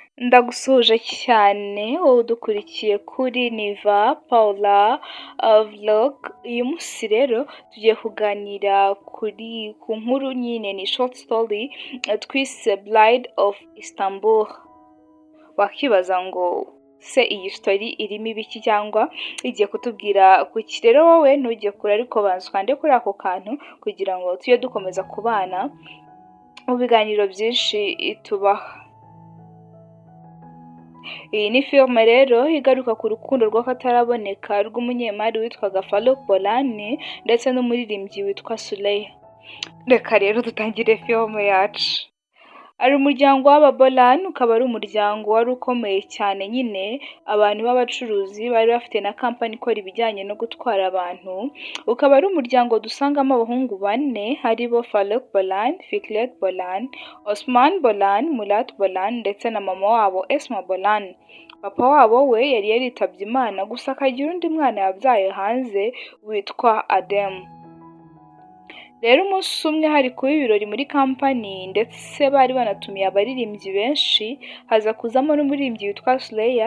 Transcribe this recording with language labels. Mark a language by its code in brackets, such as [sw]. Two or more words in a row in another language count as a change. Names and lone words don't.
[rw] Ndagusuhuje cyane wowe udukurikiye kuri Niva Paula vlog. Uyu munsi rero tugiye kuganira ku nkuru nyine ni [en] short story [rw] twise Bride of Istanbul. Wakibaza ngo se iyi story irimo ibiki cyangwa igiye kutubwira kuki? Rero wowe ntujye kure ariko banza ukande kuri ako kantu kugira ngo tujye dukomeza kubana mu biganiro byinshi tubaha. Iyi ni filime rero igaruka ku rukundo rw'akataraboneka rw'umunyemari witwaga Farouk Bolani ndetse n'umuririmbyi witwa Suleya. Reka rero dutangire filime yacu. Ari umuryango w'Ababolani, ukaba ari umuryango wari ukomeye cyane nyine, abantu b'abacuruzi bari bafite na kampani ikora ibijyanye no gutwara abantu. Ukaba ari umuryango dusangamo abahungu bane, haribo Farouk Bolani, Fikret Bolani, Osman Bolani, Murat Bolani ndetse na mama wabo Esma Bolani. Papa wabo we yari yaritabye Imana, gusa akagira undi mwana yabyaye hanze witwa Adem. Rero umunsi umwe hari kuba ibirori muri kampani ndetse bari banatumiye abaririmbyi benshi, haza kuzamo n'umuririmbyi witwa Suleya.